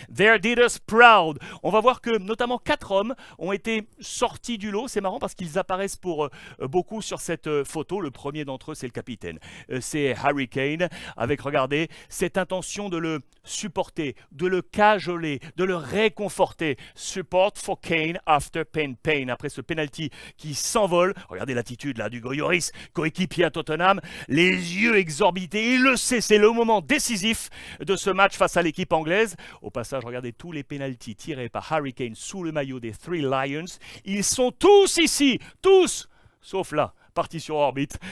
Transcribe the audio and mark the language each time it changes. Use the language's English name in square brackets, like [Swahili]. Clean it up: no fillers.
[English] They did us proud. [French] On va voir que notamment 4 hommes ont été sortis du lot. C'est marrant parce qu'ils apparaissent pour beaucoup sur cette photo. Le premier d'entre eux, c'est le capitaine. C'est Harry Kane, avec, regardez, cette intention de le supporter, de le cajoler, de le réconforter. [English] Support for Kane after pain. [French] Après ce penalty qui s'envole, regardez l'attitude là du Lloris, coéquipier à Tottenham, les yeux exorbités, il le sait, c'est le moment décisif de ce match face à l'équipe anglaise. Au passage, regardez tous les penaltys tirés par Harry Kane sous le maillot des Three Lions. Ils sont tous ici, tous, sauf là, parti sur orbite.